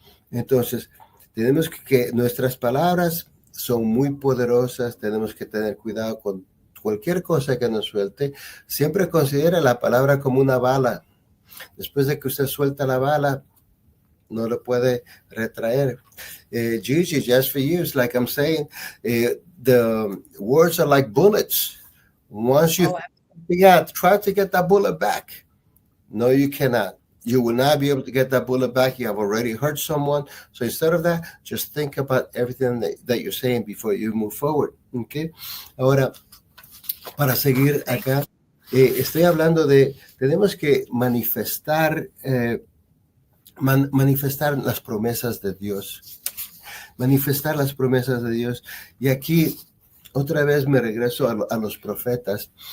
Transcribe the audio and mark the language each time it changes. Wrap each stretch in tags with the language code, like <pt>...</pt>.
<es>Entonces, tenemos que nuestras palabras son muy poderosas, tenemos que tener cuidado con cualquier cosa que nos suelte. Siempre considera la palabra como una bala. Después de que usted suelta la bala, no lo puede retraer.</es> <en>Gigi, just for you, it's like I'm saying, the words are like bullets. Once you try to get that bullet back. No, you cannot. You will not be able to get that bullet back. You have already hurt someone. So instead of that, just think about everything that you're saying before you move forward. Okay.</en> <es>Ahora, para seguir acá, estoy hablando tenemos que manifestar las promesas de Dios. Manifestar las promesas de Dios. Y aquí otra vez me regreso a los profetas.</es>